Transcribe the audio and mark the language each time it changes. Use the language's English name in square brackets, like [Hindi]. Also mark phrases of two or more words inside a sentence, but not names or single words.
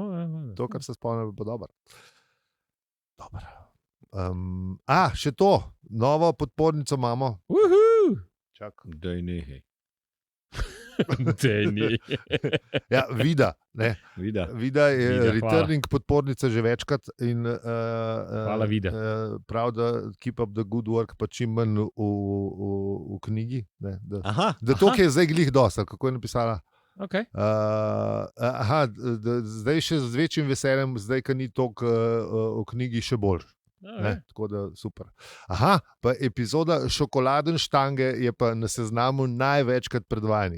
[Slovenian] To, kar se spomnim, je pa dobro. Še to, novo podpornico imamo. Čakaj. Daj nehaj. Ja, Vida je returning podpornica že večkrat in hvala Vida. Prav, da [English] keep up the good work, [Slovenian] pa čim manj v knjigi, ne, da to, ki je zdaj glih dosta, kako je napisala. Okay. Zdaj še z večjim veseljem, zdaj, ko ni toliko v knjigi, še bolj. Tako da super. Pa epizoda Šokoladenštange je pa na seznamu največkrat predvajanih.